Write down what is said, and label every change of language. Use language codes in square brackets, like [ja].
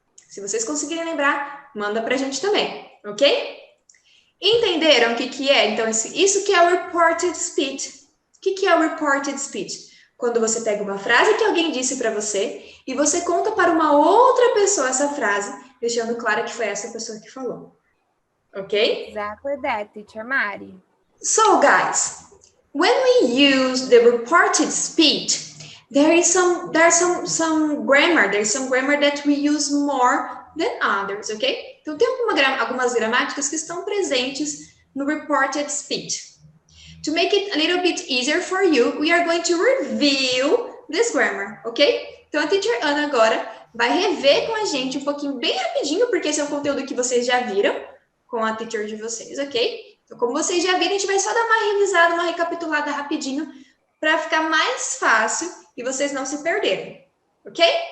[pt] Se vocês conseguirem lembrar, manda pra gente também, ok? Entenderam o que é? Então, isso que é o reported speech. O que é o reported speech? Quando você pega uma frase que alguém disse para você e você conta para uma outra pessoa essa frase, deixando claro que foi essa pessoa que falou. Ok? [en] Exactly that, teacher Mari. So, guys, when we use the reported speech, there's some grammar. There's some grammar that we use more than others, ok? [pt] Então, tem algumas gramáticas que estão presentes no reported speech. [en] To make it a little bit easier for you, we are going to review this grammar, ok? [pt] Então, a teacher Ana agora vai rever com a gente um pouquinho, bem rapidinho, porque esse é um conteúdo que vocês já viram com a teacher de vocês, ok? Então, como vocês já viram, a gente vai só dar uma revisada, uma recapitulada rapidinho, para ficar mais fácil e vocês não se perderem, ok?